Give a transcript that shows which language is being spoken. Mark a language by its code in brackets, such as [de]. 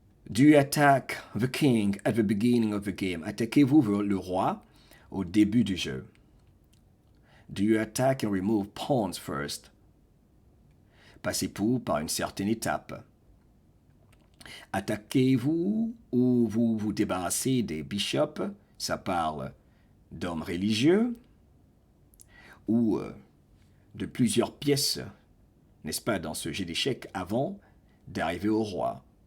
[en] Do you attack the king at the beginning of the game? [fr] Attaquez-vous le roi au début du jeu? [en] Do you attack and remove pawns first? [fr] Passez-vous par une certaine étape? Attaquez-vous ou vous vous débarrassez des bishops? Ça parle d'hommes religieux ou de plusieurs pièces, n'est-ce pas, dans ce jeu d'échecs avant d'arriver au roi.